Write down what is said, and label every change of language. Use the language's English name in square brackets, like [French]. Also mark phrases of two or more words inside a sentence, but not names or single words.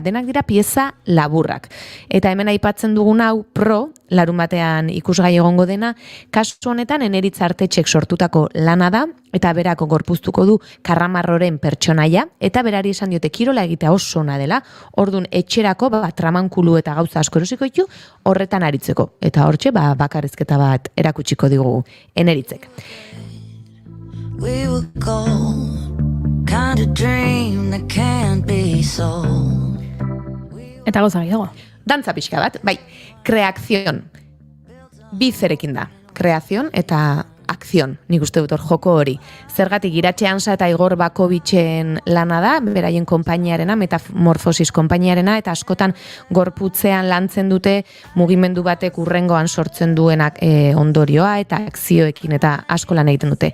[Basque] Denak dira pieza laburrak. Eta hemen aipatzen dugun hau Pro, larun batean ikusgai egongo dena, kasu honetan Eneritz Artetxek sortutako lana da, eta berako gorpuztuko du Karramarroren pertsonaia, eta berari esan diote kirola egitea oso ona dela, ordun etxerako tramankulu eta gauza asko erosiko ditu horretan aritzeko. Eta hortxe bakarrizketa bat erakutsiko digu Eneritzek. [English] We will go, kind of dream that can't be sold. [Basque] Eta gauza gehiago. Dantza pixka bat, kreakzion. Bizerekin da, kreazion eta akzion, nik uste dut joko hori. Zergatik Iratxe Ansa eta Igor Bakovitzen lana da, beraien konpainiarena, Metamorfosis konpainiarena, eta askotan gorputzean lantzen dute mugimendu batek urrengoan sortzen duenak ondorioa eta akzioekin eta asko lan egiten dute.